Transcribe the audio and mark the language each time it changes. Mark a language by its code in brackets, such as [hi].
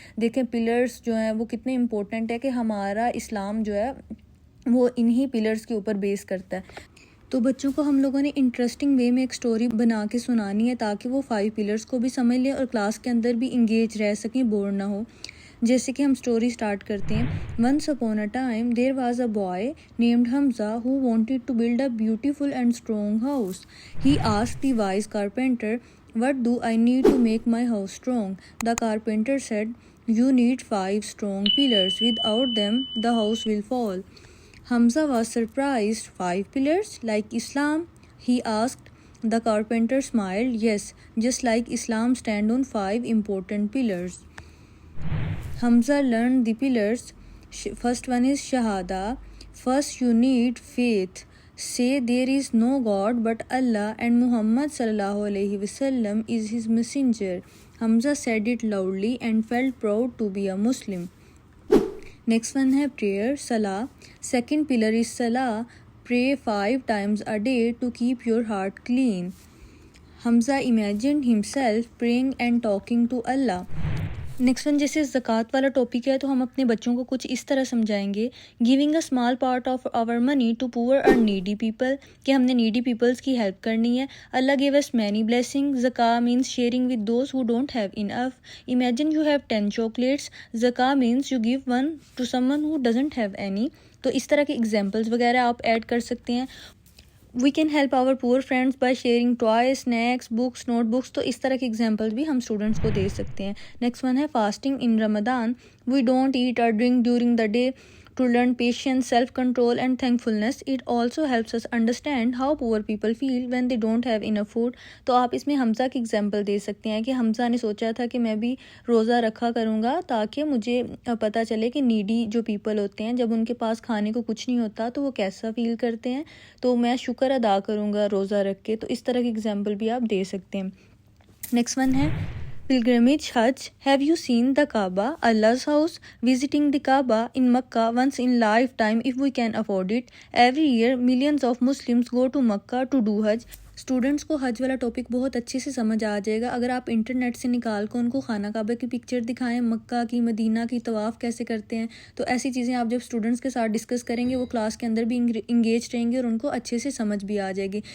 [ur] دیکھیں پلرز جو ہیں وہ کتنے امپورٹنٹ ہے کہ ہمارا اسلام جو ہے وہ انہی پلرز کے اوپر بیس کرتا ہے. تو بچوں کو ہم لوگوں نے انٹرسٹنگ وے میں ایک سٹوری بنا کے سنانی ہے تاکہ وہ 5 پلرز کو بھی سمجھ لیں اور کلاس کے اندر بھی انگیج رہ سکیں، بور نہ ہو. جیسے کہ ہم سٹوری سٹارٹ کرتے ہیں. [en] Once upon a time there was a boy named Hamza who wanted to build a beautiful and strong house. He asked the wise carpenter, "What do I need to make my house strong?" The carpenter said, "You need 5 strong pillars. Without them, the house will fall." Hamza was surprised. 5 pillars? Like Islam? He asked. The carpenter smiled. Yes, just like Islam stand on 5 important pillars. Hamza learned the pillars. First one is Shahada. First you need faith. Say there is no God but Allah and Muhammad sallallahu alaihi wasallam is his messenger. Hamza said it loudly and felt proud to be a Muslim. Next one है prayer, Salah. Second pillar is Salah. Pray 5 times a day to keep your heart clean. Hamza imagined himself praying and talking to Allah. [ur] Next one جیسے زکوٰۃ والا topic ہے تو ہم اپنے بچوں کو کچھ اس طرح سمجھائیں گے. [en] giving a small part of our money to poor or needy people, [ur] کہ ہم نے نیڈی پیپلس کی ہیلپ کرنی ہے. [en] اللہ give us many blessing. زکاة means sharing with those who don't have enough. Imagine you have 10 chocolates. زکاة means you give 1 to someone who doesn't have any. [ur] تو اس طرح کے ایگزامپلس وغیرہ آپ ایڈ کر سکتے ہیں. [en] We can help our poor friends by sharing toys, snacks, books, notebooks. [ur] تو اس طرح کے ایگزامپل بھی ہم اسٹوڈنٹس کو دے سکتے ہیں. [en] Next one ہے fasting in Ramzan. We don't eat or drink during the day to learn patience, self-control and thankfulness. It also helps us understand how poor people feel when they don't have enough food. [ur] تو آپ اس میں حمزہ کی example دے سکتے ہیں کہ حمزہ نے سوچا تھا کہ میں بھی روزہ رکھا کروں گا تاکہ مجھے پتہ چلے کہ نیڈی جو پیپل ہوتے ہیں جب ان کے پاس کھانے کو کچھ نہیں ہوتا تو وہ کیسا فیل کرتے ہیں، تو میں شکر ادا کروں گا روزہ رکھ کے. تو اس طرح کی اگزامپل بھی آپ دے سکتے ہیں. [en] Next one ہے pilgrimage Hajj. Have you seen the Kaaba, Allah's house? Visiting the Kaaba in Makkah once in lifetime if we can afford it. Every year millions of Muslims go to Makkah to do Hajj. [ur] Students کو حج والا topic بہت اچھے سے سمجھ آ جائے گا اگر آپ internet سے نکال کو ان کو خانہ کعبہ کی پکچر دکھائیں، مکہ کی، مدینہ کی، طواف کیسے کرتے ہیں. تو ایسی چیزیں آپ جب اسٹوڈنٹس کے ساتھ ڈسکس کریں گے وہ کلاس کے اندر بھی انگیج رہیں گے اور ان کو اچھے سے سمجھ بھی آ جائے گی.